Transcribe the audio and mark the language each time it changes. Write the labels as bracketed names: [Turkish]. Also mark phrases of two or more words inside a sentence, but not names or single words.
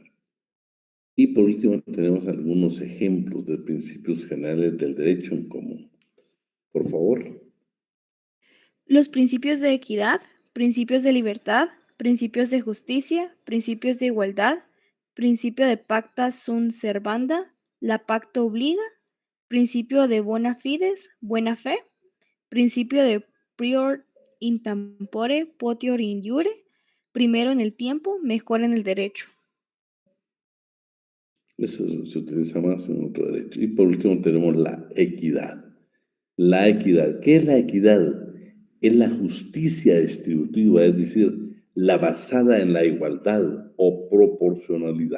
[Spanish] Y por último, tenemos algunos ejemplos de principios generales del derecho en común. Por favor. Los principios de equidad, principios de libertad, principios de justicia, principios de igualdad, principio de [Latin] pacta sunt servanda, [Spanish] la pacta obliga, principio de [Latin] bona fides, [Spanish] buena fe, principio de [Latin] prior in tempore, potior in iure, [Spanish] primero en el tiempo, mejor en el derecho. Eso se utiliza más en otro derecho. Y por último tenemos la equidad. La equidad. ¿Qué es la equidad? Es la justicia distributiva, es decir, la basada en la igualdad o proporcionalidad.